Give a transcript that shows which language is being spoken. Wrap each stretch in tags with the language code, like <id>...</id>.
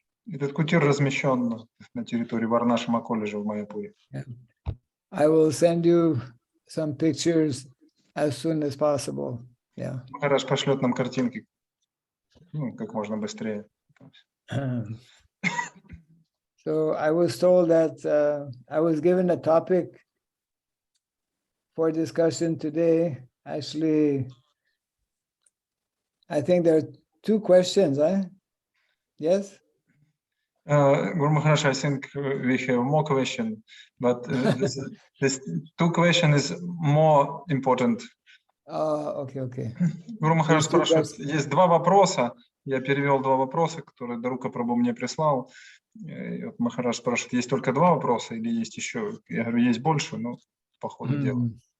<ru>Этот кутир размещен на территории Варнашрама колледжа в Майяпуре.</ru> <en>I will send you some pictures as soon as possible. Yeah.</en> <ru>Махарадж пошлет нам картинки, как можно быстрее.</ru> <en>So I was told that I was given a topic for discussion today. Actually, I think there are 2 questions, huh? Yes? Guru Maharaj, I think we have more questions, but this 2 questions is more important. Okay.</en> <ru>Гуру Махарадж спрашивает, есть 2 вопроса, я перевел 2 вопроса, которые Дарука Прабху мне прислал. И вот Махарадж спрашивает, есть только 2 вопроса или есть еще? Я говорю, есть больше, но по ходу дела.</ru>